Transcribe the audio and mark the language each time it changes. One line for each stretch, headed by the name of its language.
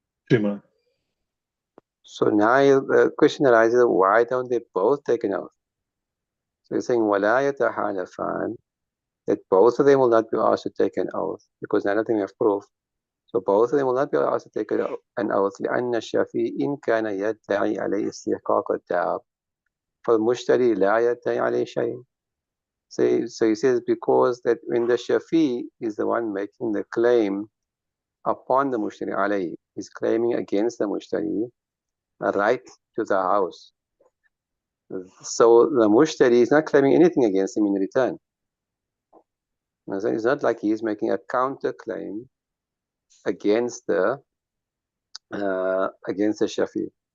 English: Shima. So now the question arises, why don't they both take an oath? So you're saying,
Arabic: وَلَا يَتَحَالَفَانِ,
English: that both of them will not be asked to take an oath, because none of them have proof. So both of them will not be asked to take an oath.
Arabic: لأن الشافعي إن كان يدعي عليه استحقاق الدار فالمشتري لا يدعي عليه شيء.
English: So he says, because that when the Shafi is the one making the claim upon the mushtari alayhi, he's claiming against the mushtari a right to the house. So the mushtari is not claiming anything against him in return. So it's not like he's making a counter claim against the Shafi.